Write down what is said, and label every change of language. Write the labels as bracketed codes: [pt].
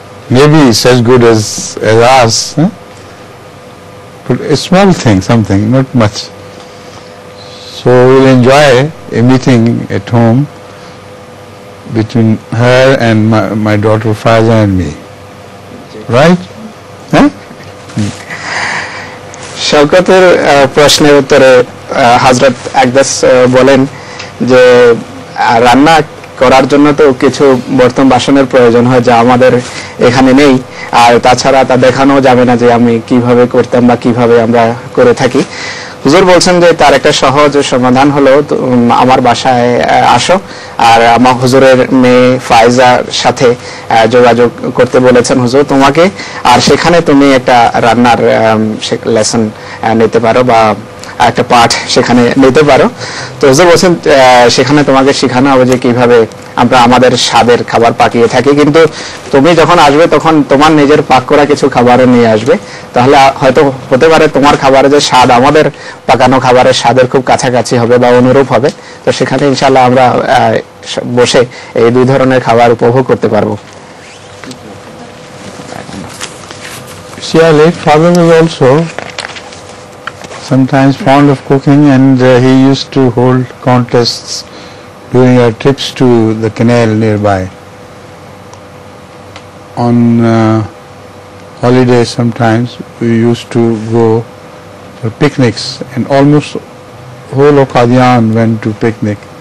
[en] Maybe it's as good as ours, huh? But a small thing, something, not much. So we'll enjoy a meeting at home between her and my daughter Faiza and me. Right? Huh? [bn] শওকতের প্রশ্নের উত্তরে হযরত আকদাস বলেন যে রান্না করার জন্য তো কিছু বর্তন বাসনের প্রয়োজন হয় যা আমাদের এখানে নেই, আর তাছাড়া তা দেখানো যাবে না যে আমি কিভাবে করতাম বা কিভাবে আমরা করে থাকি। হুজুর বলছেন যে তার একটা সহজ সমাধান হলো আমার বাসায় আসো, আর আমার হুজুরের মেয়ে ফাইজার সাথে যোগাযোগ করতে বলেছেন হুজুর তোমাকে, আর সেখানে তুমি একটা রান্নার লেসন নিতে পারো বা একটা পাঠ সেখানে নিতে পারো। তো হুজুর বলছেন সেখানে তোমাকে শেখানো হবে যে কিভাবে আমরা আমাদের স্বাদের খাবার পাকিয়ে থাকি, কিন্তু তুমি যখন আসবে তখন তোমার নিজের পাক করা কিছু খাবারও নিয়ে আসবে, তাহলে হয়তো হতে পারে তোমার খাবারের যে স্বাদ আমাদের পাকানো খাবারের স্বাদের খুব কাছাকাছি হবে বা অনুরূপ হবে। তো সেখানে ইনশাআল্লাহ আমরা বসে এই দুই ধরনের খাবার উপভোগ করতে পারবো। [en] Late father was also sometimes fond of cooking, and he used to hold contests during our trips to the canal nearby. On holidays sometimes we used to go for picnics, and almost whole of Qadian went to picnic.